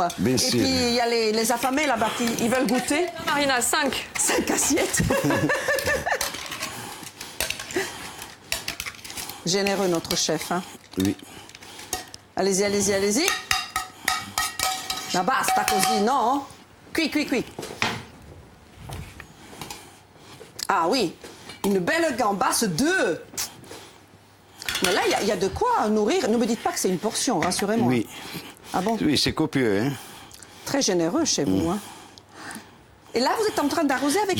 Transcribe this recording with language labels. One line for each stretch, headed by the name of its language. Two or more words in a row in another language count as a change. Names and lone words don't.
French: Bien Et sûr. puis, il y a les affamés là-bas qui ils veulent goûter. Marina, 5. 5 assiettes. Généreux, notre chef. Hein. Oui. Allez-y, allez-y, allez-y.
Italian: La basta così,
French: non? Qui. Ah oui, une belle gambasse 2. Mais là, il y a de quoi nourrir. Ne me dites pas que c'est une portion, rassurez-moi. Oui. Ah bon? Oui, c'est copieux, hein. Très généreux chez vous, hein. Et là, vous êtes en train d'arroser avec